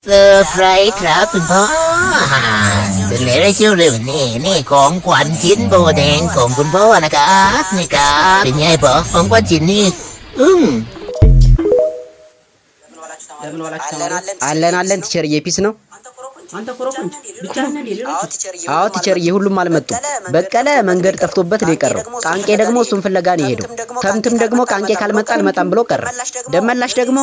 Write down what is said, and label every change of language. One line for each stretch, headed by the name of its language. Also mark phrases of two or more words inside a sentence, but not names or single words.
Thai: Surprise ครับคุณพ่อเป็นเลยเชื่อเลยนี่ของขวัญชิ้นโบแดงของคุณพ่อนะครับนี่ครับเป็นไงพ่อของขวัญชิ้นนี้
Amharic: አለን ቲቸርዬ ፒስ ነው። አንተ ኮረኮንች ብቻህን እንዴ ሌሎች? አዎ ቲቸርዬ ሁሉም አልመጡም። በቀለ መንገድ ጠፍቶበት ነው የቀረው። ቃንቄ ደግሞ እሱን ፍለጋ ነው የሄደው። ተምትም ደግሞ ቃንቄ ካልመጣ አልመጣም ብሎ ቀረ። ደመላሽ ደግሞ